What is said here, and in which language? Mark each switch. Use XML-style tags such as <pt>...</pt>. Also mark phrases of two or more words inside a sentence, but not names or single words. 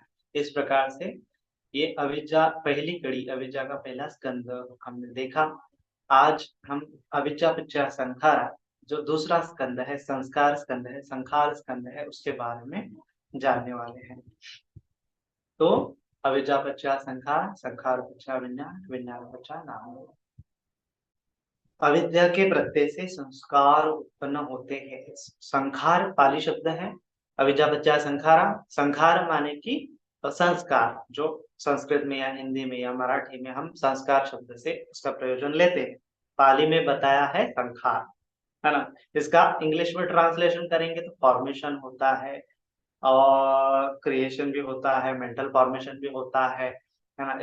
<hi>इस प्रकार से ये अविद्या पहली कड़ी, अविद्या का पहला स्कंद हमने देखा। आज हम</hi> <pi>अविद्या पच्चा संखारा,</pi> <hi>जो दूसरा स्कंद है, संस्कार स्कंद है, संखार स्कंद है, उसके बारे में जानने वाले हैं।</hi> <pi>तो अविद्या पच्चा संखार, संखार पच्चा विज्ञान, विज्ञान पच्चा नाम।</pi> <hi>अविद्या के प्रत्यय से संस्कार उत्पन्न होते हैं। संखार पाली शब्द है,</hi> <pi>अविद्या पच्चा संखारा।</pi> <hi>संखार माने कि संस्कार, जो संस्कृत में या हिंदी में या मराठी में हम संस्कार शब्द से उसका प्रयोजन लेते हैं। पाली में बताया है संखार, है ना। इसका इंग्लिश में ट्रांसलेशन करेंगे तो फॉर्मेशन होता है, और क्रिएशन भी होता है,</hi> <en>mental formation</en> <hi>भी होता है ना।</hi>